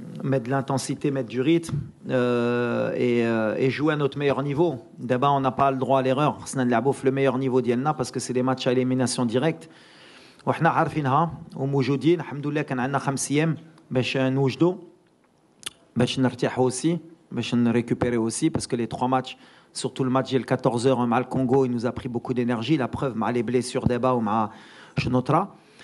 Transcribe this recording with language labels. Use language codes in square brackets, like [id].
[fr] Mettre de l'intensité, mettre du rythme et jouer à notre meilleur niveau. D'abord, on n'a pas le droit à l'erreur. On a le meilleur niveau d'Yelna parce que c'est des matchs à élimination directe. [ar] وحنا عارفينها وموجودين الحمد لله. كان عندنا 5 ايام باش نوجدوا باش نرتاحوا [fr] aussi [ar] باش نريكوبيري [fr] aussi parce que les 3 matchs, surtout le match le 14h [ar] مع الكونغو, [fr] il nous a pris beaucoup d'énergie. La preuve مع les blessures d'Eba ou مع Shnotra.